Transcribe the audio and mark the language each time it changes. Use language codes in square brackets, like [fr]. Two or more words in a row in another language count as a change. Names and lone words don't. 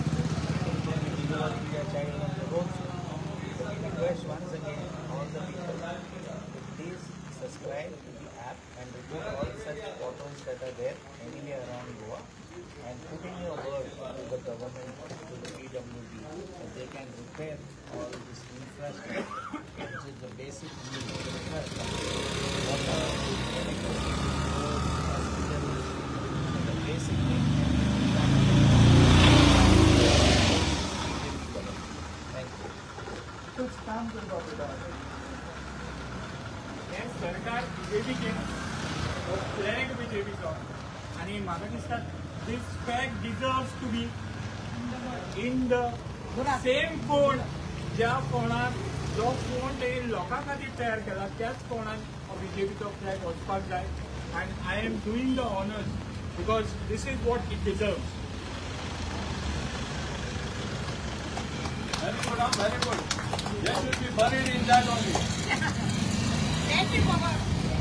[en] Then we will leave their child on the road. So we request once again all the people to please subscribe to the app and remove all such photos that are there anywhere around Goa and put in your word to the government, to the PWD, that they can repair all this infrastructure, which is the basic need of the infrastructure. Water, electricity, roads, hospitals, the basic needs. Thank you. [hi] कुछ काम करवा बेटा [kok] हे सरकार BJPचे फ्लॅग BJPचो आनी म्हाका दिसता [en] this flag deserves to be in the same fold [kok] ज्या फोंडाक जो फोंड ते लोकां खातीर तयार केला त्याच फोंडान BJPचो फ्लॅग वचपाक जाय [en] and I am doing the honors because this is what it deserves. Very good, very good. They should be buried in that only. Thank you, Baba.